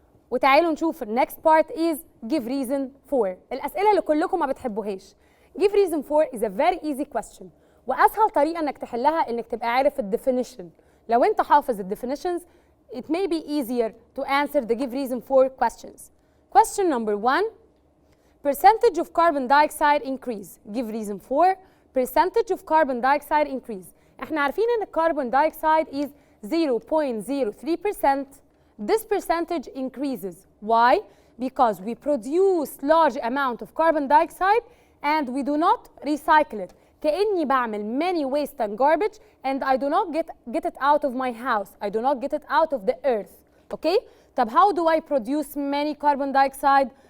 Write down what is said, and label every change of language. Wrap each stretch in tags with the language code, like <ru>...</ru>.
<ar>وتعالوا نشوف</ar> <en>next part is give reason for.</en> <ar>الأسئلة اللي كلكم ما بتحبوهاش.</ar> <en>Give reason for is a very easy question.</en> <ar>وأسهل طريقة إنك تحلها إنك تبقى عارف definition. لو أنت حافظ</ar> <en>definitions, it may be easier to answer the give reason for questions. Question number 1. percentage of carbon dioxide increase. Give reason for percentage of carbon dioxide increase.</en> <ar>احنا عارفين ان الكربون</ar> <en>dioxide is 0.03%. This percentage increases. Why? Because we produce large amount of carbon dioxide and we do not recycle it.</en> <ar>كأني بعمل</ar> <en>many waste and garbage and I do not get it out of my house. I do not get it out of the earth. Okay? طب how do I produce many carbon dioxide?</en>